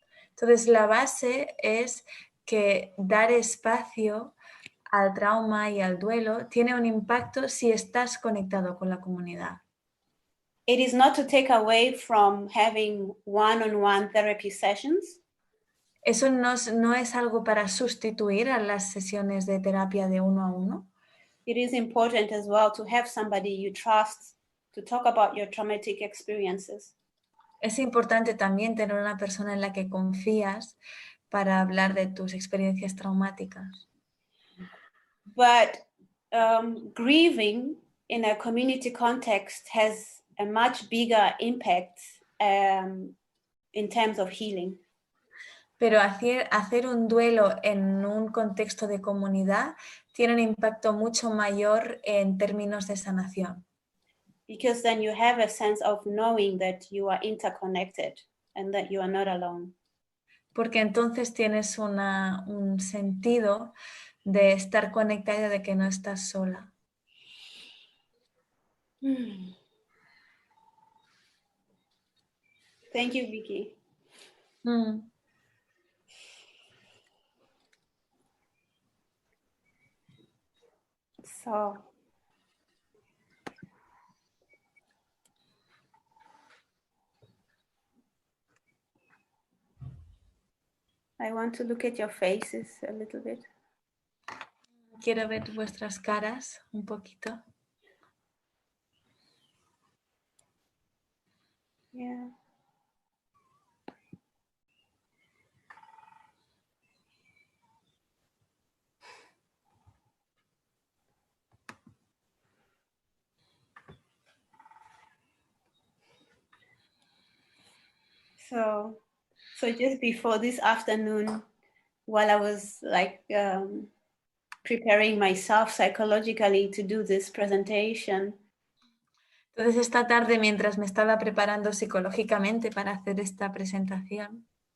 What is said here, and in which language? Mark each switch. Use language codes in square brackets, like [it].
[es] Entonces la base es que dar espacio al trauma y al duelo tiene un impacto si estás conectado con la comunidad. [en] It is not to take away from having one-on-one therapy sessions. [es] Eso no es algo para sustituir a las sesiones de terapia de uno a uno. [en] It is important as well to have somebody you trust to talk about your traumatic experiences. [es] Es importante también tener una persona en la que confías para hablar de tus experiencias traumáticas. [en] But grieving in a community context has a much bigger impact in terms of healing. [es] Pero hacer un duelo en un contexto de comunidad tiene un impacto mucho mayor en términos de sanación. [en] Because then you have a sense of knowing that you are interconnected and that you are not alone. [es] Porque entonces tienes un sentido de estar conectada, de que no estás sola. [en] Thank you, Vicky. So I want to look at your faces a little bit. [es] Quiero ver vuestras caras un poquito. [en] Yeah. So just before this afternoon, while I was like preparing myself psychologically to do this presentation, [es] Entonces esta tarde, mientras me estaba preparando psicológicamente para hacer esta presentación,